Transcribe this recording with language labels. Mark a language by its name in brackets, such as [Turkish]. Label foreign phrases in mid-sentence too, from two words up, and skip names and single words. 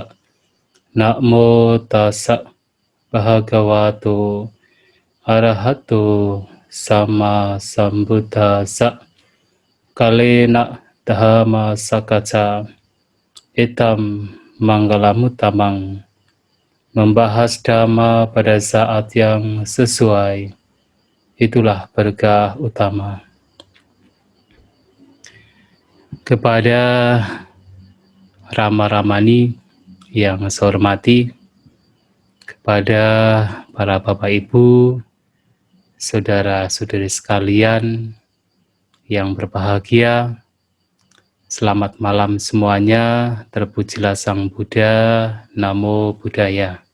[Pali] Namo tassa bhagavato arahato sama sambuddhassa. Kalena dhamma sakacca itam manggalamuttamang. [Indonesian] Membahas dhamma pada saat yang sesuai, itulah berkah utama. Kepada Rama-Ramani yang saya hormati, kepada para Bapak Ibu, saudara-saudari sekalian yang berbahagia, selamat malam semuanya, terpujilah Sang Buddha, [Pali] Namo Buddhaya.